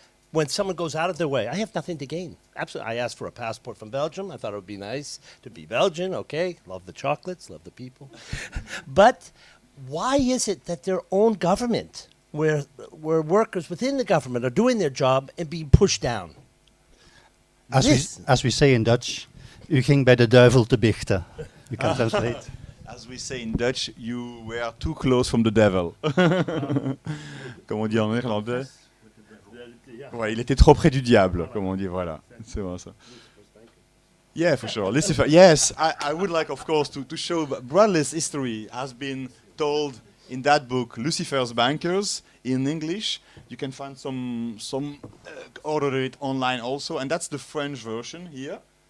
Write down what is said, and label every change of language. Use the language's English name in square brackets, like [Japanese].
[English] When someone goes out of their way, I have nothing to gain. Absolutely. I asked for a passport from Belgium. I thought it would be nice to be Belgian. Okay, love the chocolates, love the people. But why is it that their own government, where workers within the government are doing their job and being pushed down? As we say in Dutch, [Dutch] u ging bij de duivel te biechten. [English] You can translate. As we say in Dutch, you were too close from the devil. [French] Comme on dit en néerlandais. Ouais, il était trop près du diable, comme on dit, voilà. C'est bon ça. [English] Yeah, for sure. [French] Lucifer. [English] Yes, I would like, of course, to show Bradley's history has been told in that book, Lucifer's Bankers, in English. You can find some order it online also, and that's the French version here.